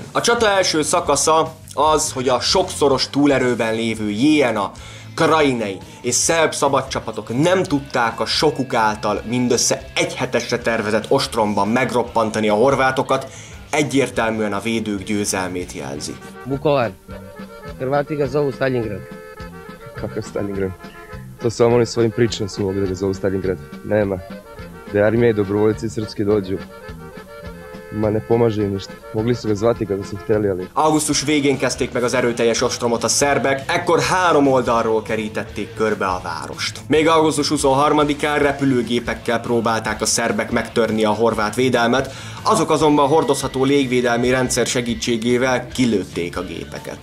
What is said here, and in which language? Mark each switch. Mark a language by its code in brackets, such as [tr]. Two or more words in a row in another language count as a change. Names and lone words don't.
[hu] A csata első szakasza az, hogy a sokszoros túlerőben lévő Jéna, krajinai és szerb szabadcsapatok nem tudták a sokuk által mindössze egy hetesre tervezett ostromban megroppantani a horvátokat, egyértelműen a védők győzelmét jelzi. [sr] Vukovar. Hrvati ga zovu Stalingrad. Kakav Stalingrad? To samo oni svojim pričama su mogli da ga zovu Stalingrad. Nema. Da armija i dobrovoljci srpski dođu. Ma ne pomaže im ništa. Mogli su ga zvati kada su hteli, ali... [hu] Augusztus végén kezdték meg az erőteljes ostromot a szerbek, ekkor 3 oldalról kerítették körbe a várost. Még augusztus 23-án repülőgépekkel próbálták a szerbek megtörni a horvát védelmet, azok azonban hordozható légvédelmi rendszer segítségével kilőtték a gépeket.